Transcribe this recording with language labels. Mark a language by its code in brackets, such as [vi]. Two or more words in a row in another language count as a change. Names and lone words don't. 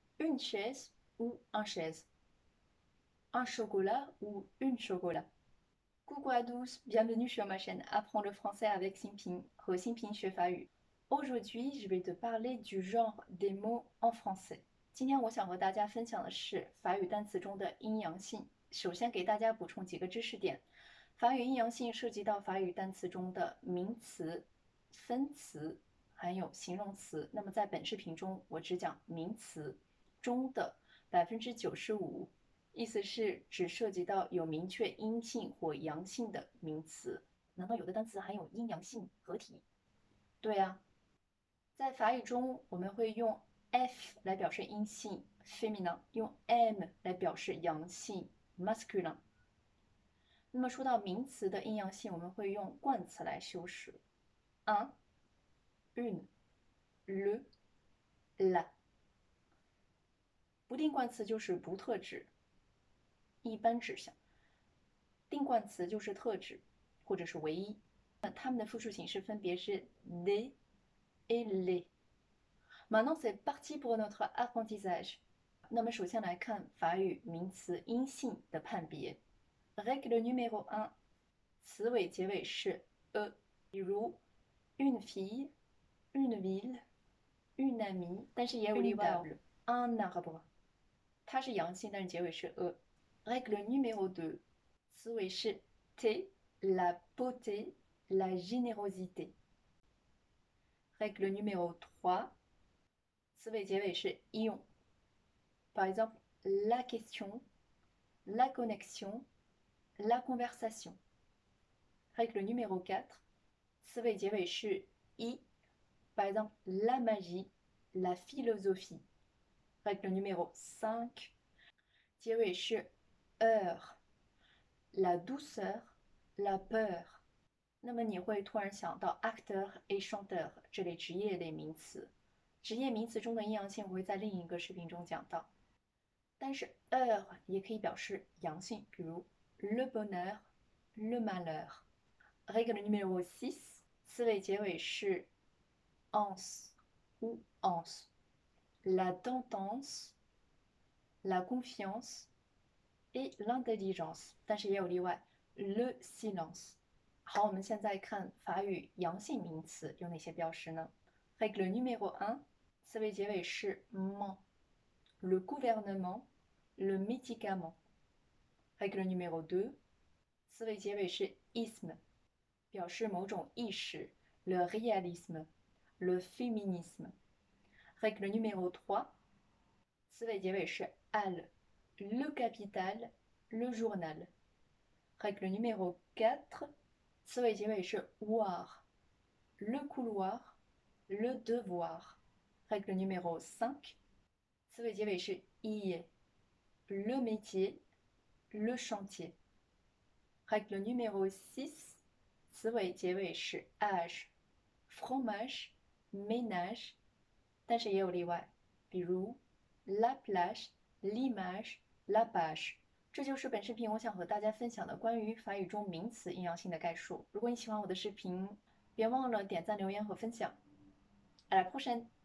[fr] une chaise ou un chaise, un chocolat ou une chocolat. Coucou à tous, bienvenue sur ma chaîne Apprends le français avec Xingping 和 Xingping 学法语。Aujourd'hui, je vais te parler du genre des mots en français。 [zh] 今天我想和大家分享的是法语单词中的阴阳性。首先给大家补充几个知识点。法语阴阳性涉及到法语单词中的名词、分词还有形容词。那么在本视频中，我只讲名词中的95%，意思是只涉及到有明确阴性或阳性的名词。难道有的单词含有阴阳性合体？对啊，在法语中我们会用 f 来表示阴性 （féminin），用 m 来表示阳性 （masculin）。那么说到名词的阴阳性，我们会用冠词来修饰 [fr] un、une、le、la。 [zh] 不定冠词就是不特指、一般指向；定冠词就是特指或者是唯一。它们的复数形式分别是 [fr] des et les。Maintenant c'est parti pour notre apprentissage。 [zh] 那么首先来看法语名词阴性的判别。 [fr] Règle numéro 1， [zh] 词尾结尾是 e，比如 [fr] une fille、une ville、une amie， [zh] 但是也有例外哦。 [fr] un arbre， [zh] 它是阳性，但是结尾是 e。 [fr] Règle numéro 2， [zh] 词尾是 t、 [fr] la beauté、la générosité。Règle numéro 3， [zh] 词尾结尾是 [fr] ion。Par exemple, la question, la connexion, la conversation. Règle numéro 4, [zh] 词尾结尾是 i. [fr] Par exemple, la magie, la philosophie. Règle numéro 5, [zh] 结尾是 [fr] heure, la douceur, la peur. [zh] 那么你会突然想到 [fr] acteur et chanteur [zh] 这类职业类名词。职业名词中的阴阳性我会在另一个视频中讲到。但是 heure 也可以表示阳性，比如 [fr] le bonheur、le malheur。Règle numéro 6， [zh] 词尾结尾是 [fr] anse ou anse。La tendance、la confiance et l'intelligence， [zh] 但是也有例外 [fr] le silence。 [zh] 好，我们现在看法语阳性名词有哪些标识呢 ？ [fr] Règle numéro 1， [zh] 词尾结尾是 [fr] ment。Le gouvernement, le médicament. Règle numéro 2， [zh] 词尾结尾是 isme，表示某种意识 [fr] le réalisme, le féminisme. Règle numéro 3， [zh] 词尾结尾是 [fr] al, le capital, le journal. Règle numéro 4， [zh] 词尾结尾是 [fr] voir, le couloir, le devoir. Règle numéro 5， [zh] 词尾结尾是 [fr] ir, le métier, le chantier. Règle numéro 6， [zh] 词尾结尾是 [fr] âge, fromage, ménage， [zh] 但是也有例外，比如 [fr] la plage, l'image, la page。 [zh] 这就是本视频我想和大家分享的关于法语中名词阴阳性的概述。如果你喜欢我的视频，别忘了点赞、留言和分享。 [fr] À la prochaine！